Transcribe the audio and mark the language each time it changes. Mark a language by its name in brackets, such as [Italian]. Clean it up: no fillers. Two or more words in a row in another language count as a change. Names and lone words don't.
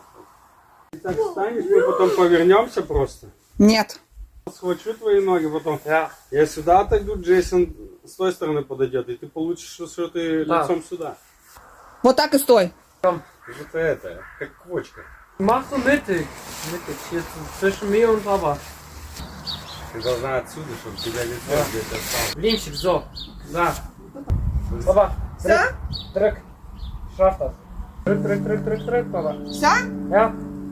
[Russian] Ты так встанешь, мы потом повернемся просто. Нет. Схвачу твои ноги, потом я сюда отойду, Джейсон с той стороны подойдет, и ты получишь, что ты лицом сюда. Вот так и стой. Вот это, как квочка. [German] Mach so mittig. Mittig. Hier zwischen mir und Papa. [Russian] Ты должна отсюда, чтобы тебя лицо где-то осталось. Блинчик, [German] so. [Russian] Да. Papa. Все? [German] Drück. Schaff das. Drück, Papa. [Russian] Все? [German] Ja.